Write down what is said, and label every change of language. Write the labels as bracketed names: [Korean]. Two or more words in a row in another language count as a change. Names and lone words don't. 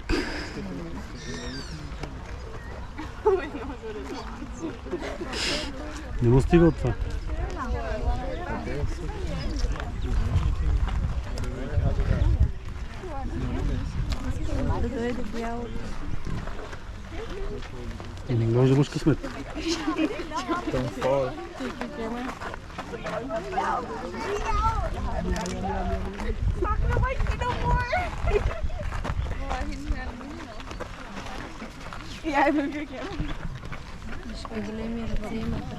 [Bulgarian] Не му стига от това. Може да имаш късмет. [Dutch] Ja, ik wil weer kennen. Ik wil meer het thema